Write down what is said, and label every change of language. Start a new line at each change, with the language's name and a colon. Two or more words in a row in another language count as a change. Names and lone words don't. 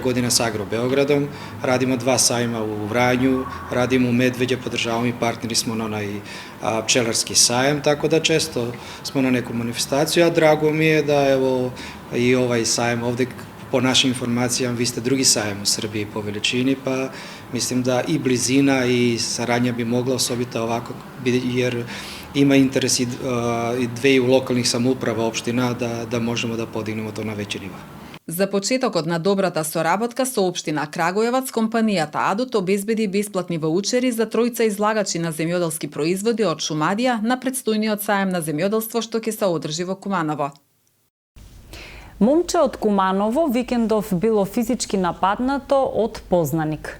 Serbian: godina sa Agro Beogradom, radimo 2 sajma u Vranju, radimo u Medveđe, podržavamo i partneri smo na onaj pčelarski sajem, tako da često smo na neku manifestaciju, a drago mi je da evo i ovaj sajem ovde, po našim informacijama, vi ste drugi sajem u Srbiji po veličini, pa mislim da i blizina i saradnja bi mogla osobito ovako, jer ima interes i dveju lokalnih samouprava opština da možemo da podignemo to na veći nivo.
Macedonian: За почетокот на добрата соработка со општина Крагуевац, компанијата Адот обезбеди бесплатни воучери за тројца излагачи на земјоделски производи од Шумадија на предстојниот саем на земјоделство што ќе се одржи во Куманово. Момче од Куманово викендов било физички нападнато од познаник.